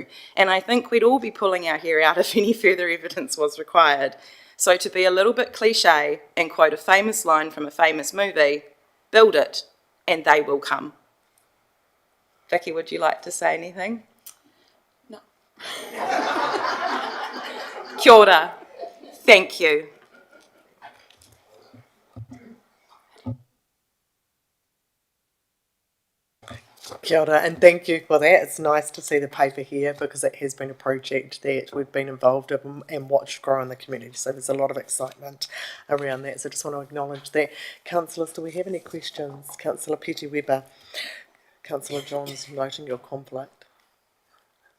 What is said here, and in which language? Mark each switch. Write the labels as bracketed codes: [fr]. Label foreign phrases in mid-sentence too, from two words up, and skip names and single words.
[en] And I think we'd all be pulling our hair out if any further evidence was required. So to be a little bit cliche and quote a famous line from a famous movie, build it and they will come. Vicky, would you like to say anything? No. [mi] Kia ora. [en] Thank you. [mi] Kia ora, [en] and thank you for that. It's nice to see the paper here because it has been a project that we've been involved in and watched grow in the community. So there's a lot of excitement around that. So I just want to acknowledge that. Councillors, do we have any questions? Councillor Petty Webber. Councillor Johns, noting your conflict.